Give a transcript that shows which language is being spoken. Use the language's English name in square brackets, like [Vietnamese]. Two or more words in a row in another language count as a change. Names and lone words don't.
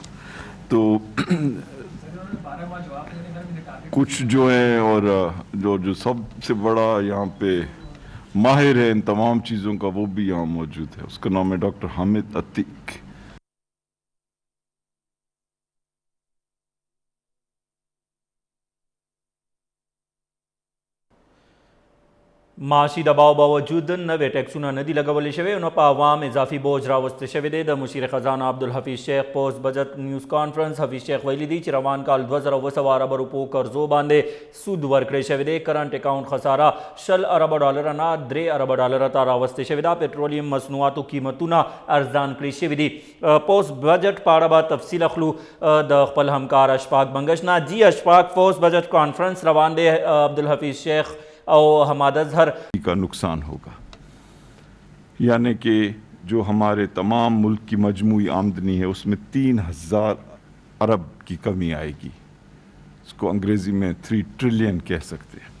[Urdu] تو کچھ جو ہیں, اور جو سب سے بڑا یہاں پہ ماہر ہے ان تمام چیزوں کا وہ بھی یہاں موجود ہے, اس کا نام ہے ڈاکٹر حامد عتیق. [Pashto] معاشی دباؤ باوجود نوے ٹیکسونه ندي لګولې شوی نو په عوام اضافي بوج راوسته شوی دی. د مشیر خزانه عبدالحفیظ شیخ پوسټ بجټ نیوز کانفرنس حفیظ شیخ ویلي دی چې روان کال 2020 ارب روپو قرضو باندې سود ورکړی شوی دی. کرنٹ اکاؤنٹ خساره 10 ارب ډالر نه 3 ارب ډالر ته راوسته شوی دا. پټرولیم مصنوعاتو قیمتونه ارزان کړی شوی دي. پوسټ بجټ په اړه به تفصیل اخلو د خپل همکار اشفاق بنگش نه. جی اشفاق, پوسٹ بجٹ کانفرنس روان دی, عبدالحفیظ شیخ اور حماد اظہر [Urdu] کا نقصان ہوگا, یعنی کہ جو ہمارے تمام ملک کی مجموعی آمدنی ہے اس میں 3000 ارب کی کمی آئے گی. اس کو انگریزی میں 3 ٹریلین کہہ سکتے ہیں.